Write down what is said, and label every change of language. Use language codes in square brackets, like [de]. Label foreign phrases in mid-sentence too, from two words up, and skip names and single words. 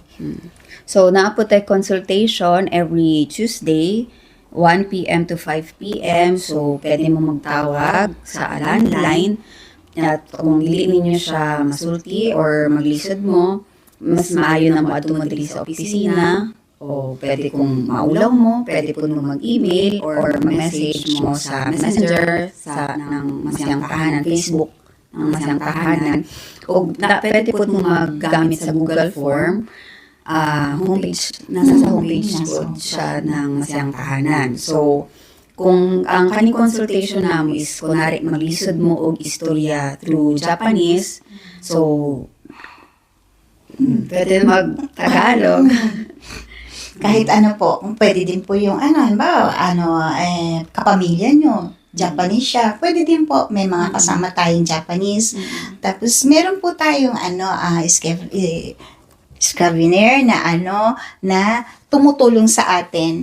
[tl] So, naa po tayo consultation [en] every Tuesday, [tl] 1 p.m. to 5 p.m. So, [ceb] pwede mo magtawag sa landline. At kung dili ninyo siya masulti or maglisod mo, mas maayo na mo ato mo diri sa opisina. O pwede kung maulaw mo, pwede po mo mag-email or message mo sa messenger ng Masayang Tahanan, Facebook ng Masayang Tahanan. O pwede po mo maggamit sa Google Form. [tl] Homepage, nasa sa homepage po siya ng Masayang Tahanan. So, [ceb] kung ang kaning consultation namo is kunwari maglisod mo og istorya through Japanese, [tl] so pwede mag-Tagalog. Kahit po, pwede din po yung kapamilya nyo, Japanese siya. Pwede din po, may mga kasama tayong Japanese. Tapos meron po tayong scavenger na tumutulong sa atin.